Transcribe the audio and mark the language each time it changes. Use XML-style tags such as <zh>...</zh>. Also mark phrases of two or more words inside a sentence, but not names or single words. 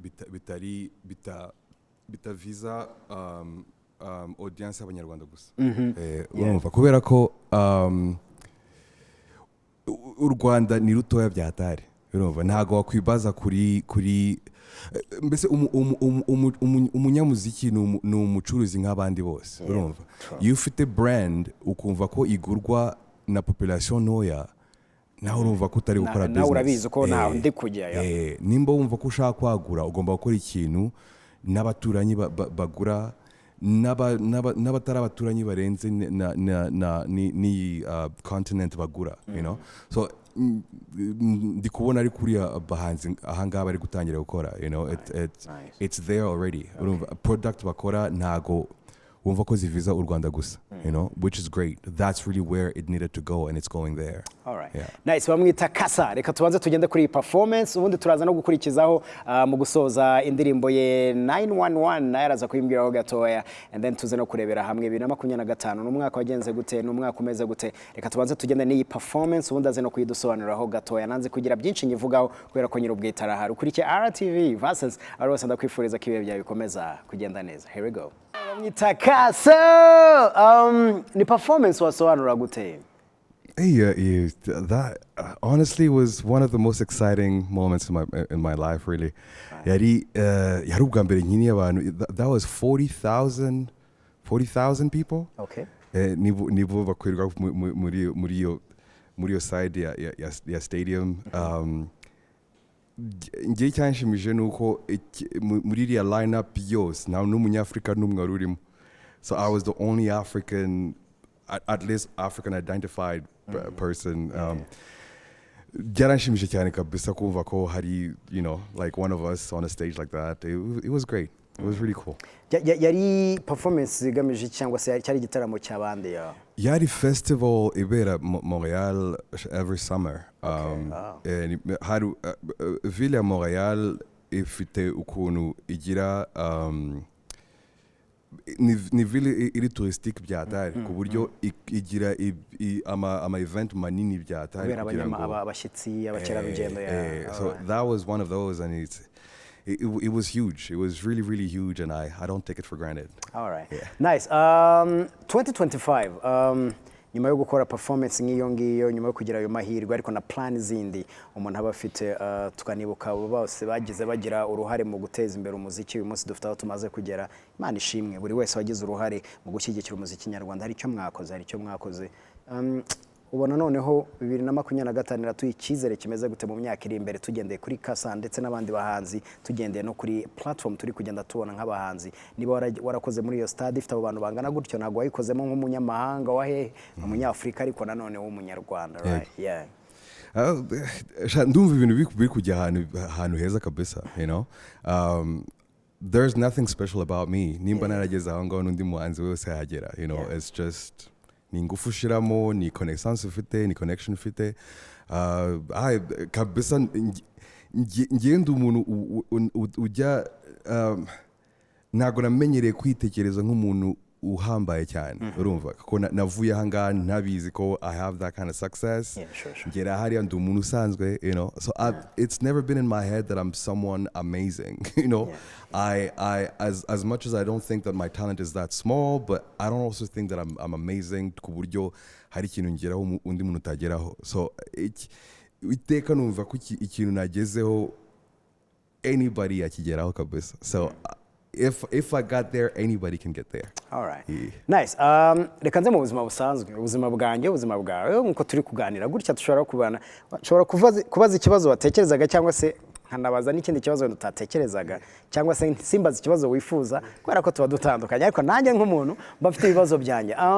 <rw>bitaviza audience y'abanyarwanda gusa urumva kubera ko u Rwanda ni rutoya byatari urumva ntago wakwibaza kuri mbese umunyamuziki ni umucuruzi nk'abandi bose urumva iyo ufite brand ukumva ko igurwa na population ntoya nawe urumva ko utari gukora business nawe urabizi ko nawe ndi kujya nimba wumva ko ushaka kwagura ugomba gukora ikintu n'abaturanyi bagura n'abatari abaturanyi barenze ni continent bagura</rw> <en>you know</en> <rw>so ndi kubona ari kuri abahanzi ahangaha bari gutangira gukora</rw> <en>you know it's there already</en> <rw>urumva product bakora ntago wumva ko ziviza u Rwanda gusa</rw> <en>you know which is great that's really where it needed to go and it's going there all right nice</en> <rw>bamwita Cassa reka tubanze tugende kuri performance ubundi turaza no gukurikizaho mu gusoza indirimbo ye 911 nayaraza kuyimbwiraho gatoya</rw> <en>and then</en> <rw>tuze no kurebera hamwe 2025 n'umwaka wagenze gute n'umwaka umeze gute reka tubanze tugende n'iyi performance ubundi aze no kuyidusobanuriraho gatoya nanze kugira byinshi nyivugaho kubera ko nyirubwita arahari ukurikiye RTV versus arose ndakwifuriza ko ibihe byawe bikomeza kugenda neza</rw> <en>here we go</en> <rw>bamwita Cassa ni performance wasobanura gute</rw> <en>that honestly was one of the most exciting moments in my life really</en> <rw>yari ubwa mbere nyine abantu</rw> <en>that was 40,000 people okay</en> <rw>nibo bakwirwa muri yo side ya stadium ngiye cyanshimije nuko muri iriya lineup yose nta n'umunyafrika n'umwe wari urimo</rw> <en>so I was the only African at least African identified person</en> <rw>byaranshimije cyane kabisa kumva ko hari</rw> <en>you know like one of us on a stage like that it was great it was really cool</en> <rw>yari performance igamije cyangwa se cyari igitaramo cy'abandi yari festival ibera Montreal</rw> <en>every summer</en> <rw>hari ville ya Montreal ifite ukuntu igira ni ville iri touristique byatari ku buryo igira ama event manini byatari kugira abashyitsi abakerarugendo</rw> <en>so that was one of those and it was huge. It was really, really huge, and I don't take it for granted. All right. Yeah. Nice. 2025.</en> <rw>Nyuma yo gukora performance nk'iyo ngiyo nyuma yo kugira ayo mahirwe ariko na plan zindi umuntu aba afite tukanibuka bose bagize bagira uruhare mu guteza imbere umuziki uyu munsi dufite aho tumaze kugera Imana ishimwe buri wese wagize uruhare mu gushyigikira umuziki nyarwanda hari icyo mwakoze ubona noneho 2025 ratuye icyizere kimeze gute mu myaka iri imbere tugendeye kuri Cassa ndetse n'abandi bahanzi tugendeye no kuri platform turi kugenda tubona nk'abahanzi niba warakoze muri iyo stade ifite abo bantu bangana gutyo ntago wayikozemo nk'umunyamahanga wahe umunyafrika ariko nanone w'umunyarwanda</rw> <en>right yeah</en> <rw>ndumva ibintu biri kujya ahantu heza kabisa</rw> <en>you know there's nothing special about me</en> <rw>nimba narageze aho ngaho n'undi muhanzi wese yagera</rw> <en>you know it's just</en> <rw>ni ingufu ushiramo ni connaissance ufite ni connection ufite kabisa ngenda umuntu ujya ntago namenyereye kwitekereza nk'umuntu uhambaye cyane urumva kuko navuye ahangaha ntabizi ko</rw> <en>I have that kind of success</en> <rw>ngera hariya ndi umuntu usanzwe</rw> <en>you know so it's never been in my head that I'm someone amazing you know I as much as I don't think that my talent is that small but I don't also think that I'm amazing</en> <rw>ku buryo hari ikintu ngeraho undi muntu utageraho</rw> <en>so</en> <rw>iteka numva ko ikintu nagezeho</rw> <en>anybody</en> <rw>yakigeraho kabisa</rw> <en>so if I got there, anybody can get there. All right. Yeah. Nice.</en> <rw>Reka nze mu buzima busanzwe, ubuzima bwanjye, ubuzima bwawe, nkuko turi kuganira gutya dushobora kubana, dushobora kubaza ikibazo watekerezaga cyangwa se nkanabaza n'ikindi kibazo utatekerezaga cyangwa se simbaza ikibazo wifuza kubera ko tuba dutandukanye ariko nanjye nk'umuntu bafite ibibazo byanjye.</rw>